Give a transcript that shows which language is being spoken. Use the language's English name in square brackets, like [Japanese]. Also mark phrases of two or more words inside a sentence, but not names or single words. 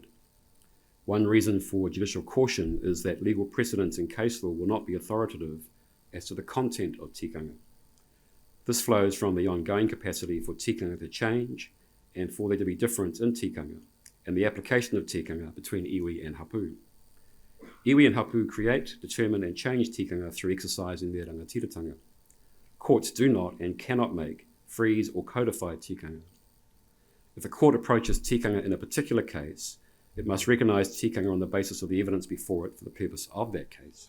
[English] One reason for judicial caution is that legal precedents in case law will not be authoritative as to the content of tikanga. This flows from the ongoing capacity for tikanga to change and for there to be difference in tikanga and the application of tikanga between iwi and hapu. Iwi and hapu create, determine and change tikanga through exercising their rangatiratanga. Courts do not and cannot make, freeze or codify tikanga. If a court approaches tikanga in a particular case, it must recognise tikanga on the basis of the evidence before it for the purpose of that case.